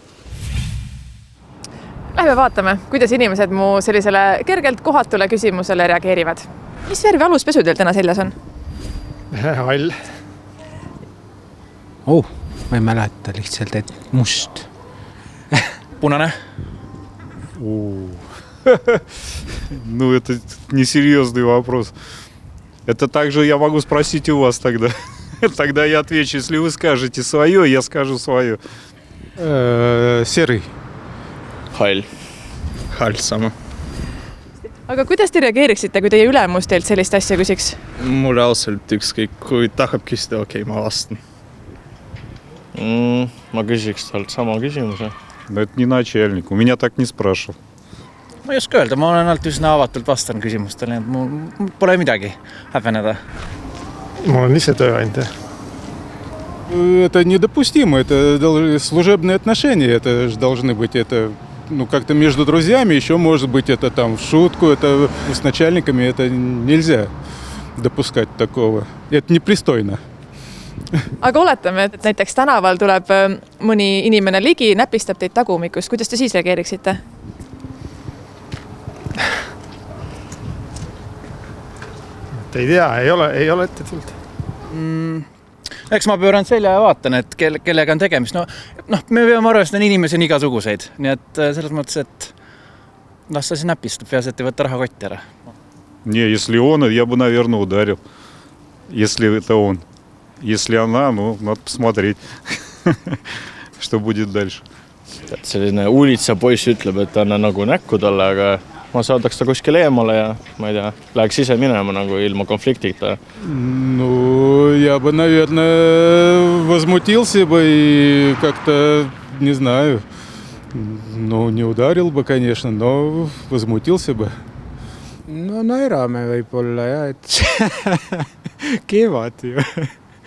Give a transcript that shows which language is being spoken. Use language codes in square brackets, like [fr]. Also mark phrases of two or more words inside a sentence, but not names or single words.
[et] Lähme vaatame, kuidas inimesed mu sellisele kergelt kohatule küsimusele reageerivad. Mis värvi aluspesu teil täna seljas on? Hall. Ma ei mäleta lihtsalt, et must. Punane. [ru] Ну, это несерьезный вопрос. Это также я могу спросить у вас тогда. Тогда я отвечу. Если вы скажете свое, я скажу свое. Серый. [et] Hall. Hall sama. Aga kuidas te reageeriksite, kui teie ülemus teilt sellist asja küsiks? Mulle ausalt ükskõik, kui tahab küsida, okei, ma vastan. Ma küsiks talt sama küsimuse. [ru] Но это не начальник. У меня так не спрашивал. [et] Ma ei oska öelda, ma olen alati üsna avatult vastan küsimustele, et mul pole midagi häbeneda. Ma olen ise tööandja. [ru] Это недопустимо, это служебные отношения, это же должны быть, это, как-то между друзьями, еще может быть это там в шутку, это с начальниками, это нельзя допускать такого, это непристойно. [et] Aga oletame, et näiteks tänaval tuleb mõni inimene ligi, näpistab teid tagumikust. Kuidas te siis reageeriksite? Ei tea, ei ole ette tulnud. Eks ma pööran selja ja vaatan, et kellega on tegemist. Me peame arvestama, et inimesi on igasuguseid. Nii et selles mõttes, et las ta siis näpistab, peas, et ei võtta raha kotti ära. [ru] Не, если он, я бы, наверное, ударил. Если это он. Если она, надо посмотреть, что будет дальше. [et] Selline uulitsa poiss ütleb, et anna nagu näkku talle, aga ma saadaks ta kuskil eemale ja ma ei tea, läheks ise minema nagu ilma konfliktita. [ru] Я бы, наверное, возмутился бы и как-то, не знаю, не ударил бы, конечно, но возмутился бы. [et] Naerame võib-olla, jah, et kevad ju.